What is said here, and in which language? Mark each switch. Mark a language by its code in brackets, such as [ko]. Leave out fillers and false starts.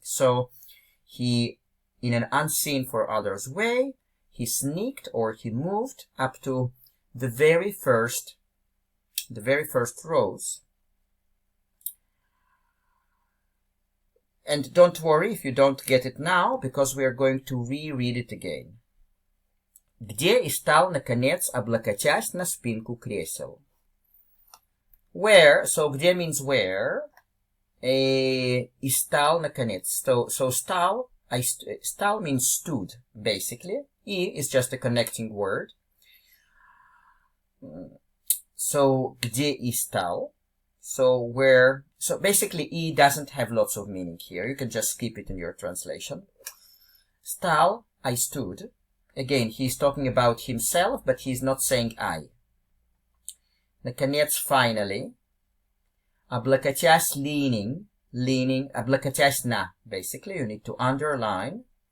[en] So he, in an unseen for others way, he sneaked or he moved up to the very first rows. And don't worry if you don't get it now, because we are going to reread it again. [ru] Где и стал, наконец, облокотясь на спинку кресел. [en] Where, so где means where, [ru] и стал, наконец. [en] So стал means stood, basically. И is just a connecting word. [ru] So где и стал. [en] So where, so basically E doesn't have lots of meaning here. You can just skip it in your translation. Стал, I stood. Again, he's talking about himself, but he's not saying I. Наконец, finally. Облокотясь, leaning, [ru] облокотясь на, [en] basically, you need to underline.